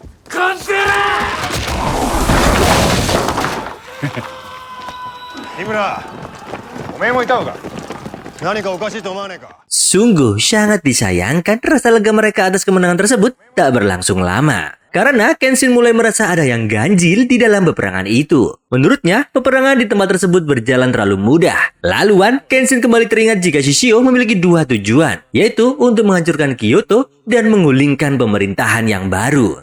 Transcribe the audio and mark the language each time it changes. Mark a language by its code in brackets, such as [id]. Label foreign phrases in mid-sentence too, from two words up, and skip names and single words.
[ja] 三村、おめえもいたのか。何かおかしいと思わねえか。 [id] Sungguh sangat disayangkan rasa lega mereka atas kemenangan tersebut tak berlangsung lama. Karena Kenshin mulai merasa ada yang ganjil di dalam peperangan itu. Menurutnya, peperangan di tempat tersebut berjalan terlalu mudah. Laluan, Kenshin kembali teringat jika Shishio memiliki dua tujuan, yaitu untuk menghancurkan Kyoto dan menggulingkan pemerintahan yang baru.